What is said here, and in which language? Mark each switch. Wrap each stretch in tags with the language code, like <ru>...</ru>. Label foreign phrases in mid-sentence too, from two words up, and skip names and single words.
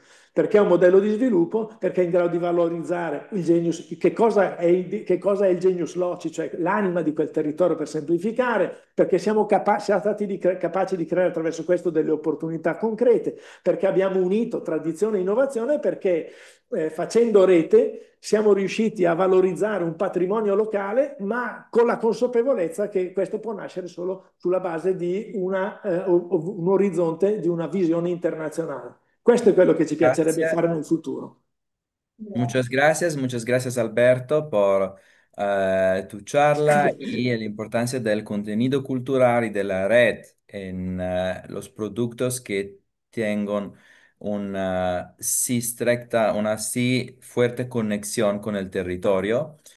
<it>perché è un modello di sviluppo, perché è in grado di valorizzare il genius, che cosa è il</it> <la>genius loci,</la> <it>cioè l'anima di quel territorio per semplificare, perché siamo stati capaci di creare attraverso questo delle opportunità concrete, perché abbiamo unito tradizione e innovazione, perché facendo rete siamo riusciti a valorizzare un patrimonio locale, ma con la consapevolezza che questo può nascere solo sulla base di un orizzonte, di una visione internazionale. Questo è quello che ci piacerebbe Grazie. fare nel futuro.</it> <es>Muchas gracias Alberto por tu charla y la importancia del contenido cultural y de la red en los productos que tengan una sí fuerte conexión con el territorio.</es>